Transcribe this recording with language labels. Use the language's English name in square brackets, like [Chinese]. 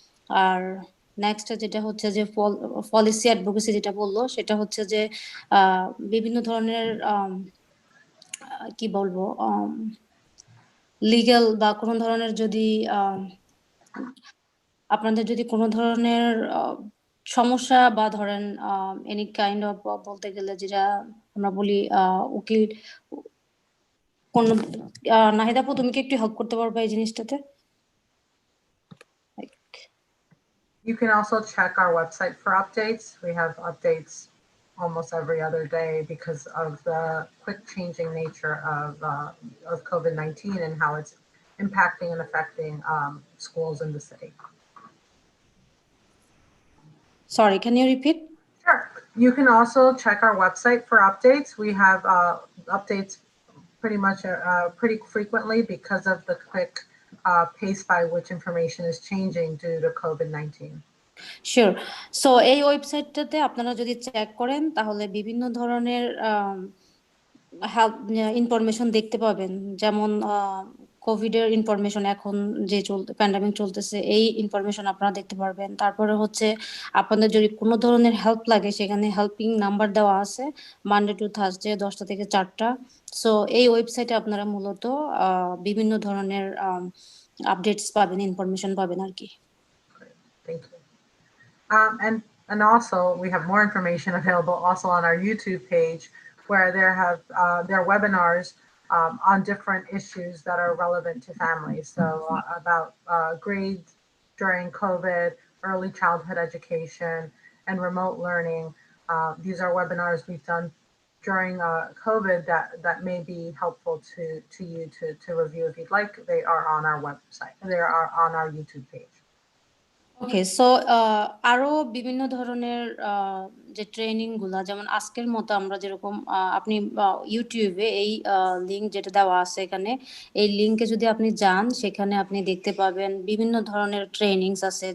[Bangla] আর next যেটা হচ্ছে যে পলিসি অ্যাডভোকেসি যেটা বললো, সেটা হচ্ছে যে বিভিন্ন ধরনের কি বলবো, লিগ্যাল বা কোনো ধরনের যদি আপনাদের যদি কোনো ধরনের সমস্যা বা ধরেন এনি কাইন্ড অফ, বলতে গেলে যেটা আমরা বলি উকিল কোন, নাহিদ আপু তুমি কি একটু হেল্প করতে পারবে এই জিনিসটাতে? [English] You can also check our website for updates. We have updates almost every other day because of the quick changing nature of COVID-19 and how it's impacting and affecting schools in the city. Sorry, can you repeat? Sure. You can also check our website for updates. We have updates pretty much pretty frequently because of the quick pace by which information is changing due to COVID-19. Sure. [Bangla] So এই ওয়েবসাইটটাতে আপনারা যদি check করেন তাহলে বিভিন্ন ধরনের help information দেখতে পাবেন। যেমন কোভিড এর ইনফরমেশন, এখন যে প্যান্ডামিক চলতেছে, এই ইনফরমেশন আপনারা দেখতে পারবেন। তারপরে হচ্ছে আপনাদের যদি কোনো ধরনের হেল্প লাগে, সেখানে হেল্পিং নাম্বার দেওয়া আছে মানডে টু থার্সডে 10টা থেকে 4টা। সো এই ওয়েবসাইটে আপনারা মূলত বিভিন্ন ধরনের আপডেটস পাবেন, ইনফরমেশন পাবেন আর কি। [English] Thank you. And also we have more information available also on our YouTube page, where there are webinars on different issues that are relevant to families. So about grades during COVID, early childhood education, and remote learning. These are webinars we've done during COVID that may be helpful to you to review if you'd like. They are on our website. They are on our YouTube page. [Bangla] Okay, so আরো বিভিন্ন ধরনের যে training গুলা, যেমন আজকের মতো আমরা যেরকম আপনি ইউটিউবে এই লিংক যেটা দেওয়া আছে এখানে, এই লিংকে যদি আপনি যান, সেখানে আপনি দেখতে পাবেন বিভিন্ন ধরনের ট্রেনিংস আছে।